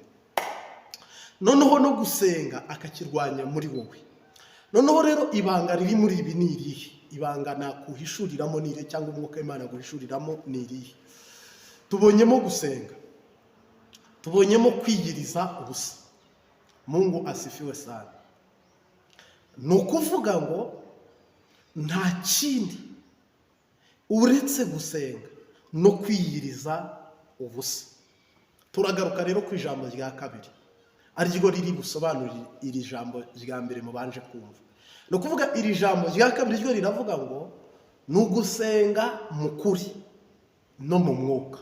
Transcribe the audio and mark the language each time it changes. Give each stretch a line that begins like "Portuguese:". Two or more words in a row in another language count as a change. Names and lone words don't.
Kinyarwanda: Noneho no gusenga akakirwanya muri wowe. Noneho rero ibanga riri muri ibi ni irihe? Ibanga nakuhishuriramo ni irihe, cyangwa umwuka w'Imana guhishuriramo ni irihe? Tubonyemo gusenga, tubonyemo kwiyiriza ubusa.
Swahili: Mungu asifiwe sana.
Kinyarwanda: Ni ukuvuga ngo nta kindi uretse gusenga no kwiyiriza ubusa. Turagaruka rero ku ijambo rya kabiri, ariryo riri gusobanurira iri jambo rya mbere mubanje kumva. Ni ukuvuga iri jambo rya kabiri ryo riravuga ngo ni ugusenga mu kuri no mu mwuka.